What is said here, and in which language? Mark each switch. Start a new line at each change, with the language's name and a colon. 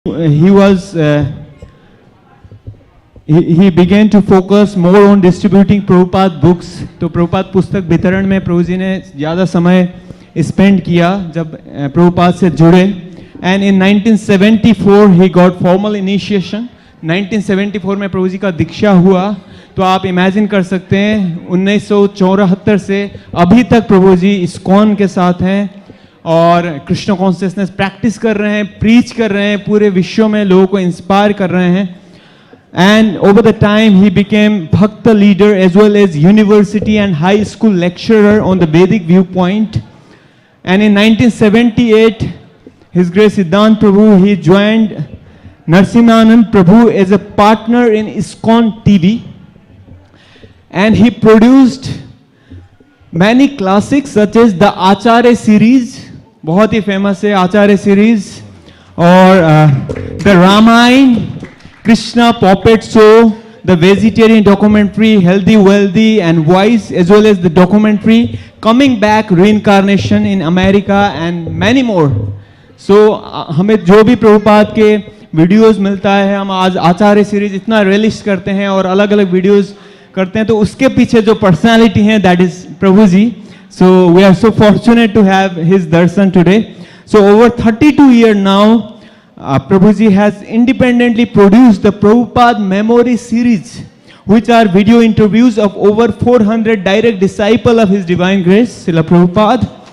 English: he was he began to focus more on distributing Prabhupada books.
Hindi: तो प्रभुपाद पुस्तक वितरण में प्रभु जी ने ज़्यादा समय स्पेंड किया जब प्रभुपाद से जुड़े.
English: And in 1974 he got formal initiation.
Hindi: 1974 में प्रभु जी का दीक्षा हुआ. तो आप इमेजिन कर सकते हैं 1974 से अभी तक प्रभु जी इस्कॉन के साथ हैं और कृष्ण कॉन्शियसनेस प्रैक्टिस कर रहे हैं, प्रीच कर रहे हैं, पूरे विश्व में लोगों को इंस्पायर कर रहे हैं.
English: And over the time he became Bhakta leader as well as university and high school lecturer on the Vedic viewpoint. And in 1978, His Grace Siddhant Prabhu, he joined Narasimhanand Prabhu as a partner in ISKCON TV. And he produced many classics such as the Acharya series,
Hindi: बहुत ही famous है आचार्य series,
English: और the Ramayana, Krishna puppet show, the vegetarian documentary healthy wealthy and wise, as well as the documentary coming back reincarnation in America and many more.
Hindi: सो हमें जो भी प्रभुपाद के videos मिलता है, हम आज आचार्य सीरीज इतना रिलीज करते हैं और अलग अलग वीडियोस करते हैं, तो उसके पीछे जो पर्सनालिटी है
English: that is
Hindi: Prabhu ji.
English: So we are so fortunate to have his darshan today. So over 32 years now, Prabhuji has independently produced the Prabhupada Memory Series, which are video interviews of over 400 direct disciples of His Divine Grace, Srila Prabhupada.